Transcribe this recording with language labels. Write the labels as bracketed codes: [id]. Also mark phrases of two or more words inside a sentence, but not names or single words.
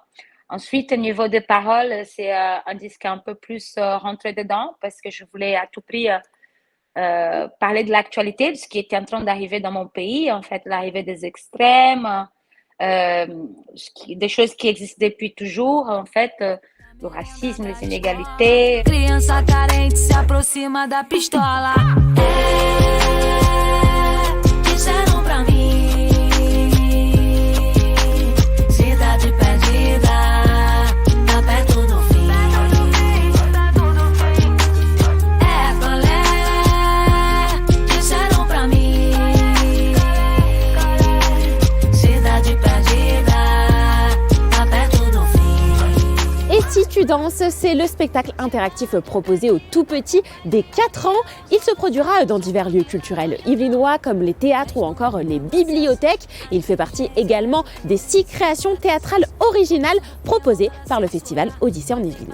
[fr] Ensuite, au niveau des paroles, c'est un disque un peu plus rentré dedans parce que je voulais à tout prix parler de l'actualité, de ce qui était en train d'arriver dans mon pays, en fait, l'arrivée des extrêmes, des choses qui existent depuis toujours, en fait, do racisme, les inégalités. [pt] Criança carente se aproxima da pistola. Disseram pra mim, cidade perdida, tá perto do fim. Colé, disseram pra mim, cidade perdida, tá perto do fim. [fr] Et si tu danses, c'est le spectacle interactif proposé aux tout petits dès 4 ans. Il se produira dans divers lieux culturels yvelinois comme les théâtres ou encore les bibliothèques. Il fait partie également des 6 créations théâtrales originales proposées par le festival Odyssée en Yvelines.